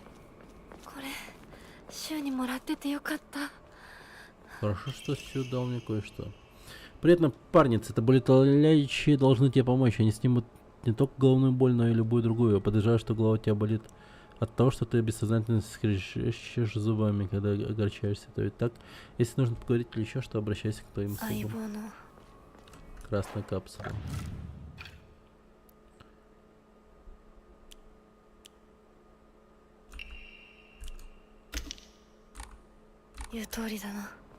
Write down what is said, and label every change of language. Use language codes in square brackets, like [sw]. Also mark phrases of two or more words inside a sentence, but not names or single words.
[ja] これシュウにもらっててよかった。 [ru] Хорошо, что Сью дал мне кое-что. Привет, напарница. Это болеутоляющие должны тебе помочь. Они снимут не только головную боль, но и любую другую. Я подозреваю, что голова у тебя болит от того, что ты бессознательно скрежещешь зубами, когда огорчаешься. То ведь так? Если нужно поговорить или еще что, обращайся к твоим [ja] 相 [ru] слугам. [ja] 棒の [ru] Красная капсула. [ja] 言う通りだな。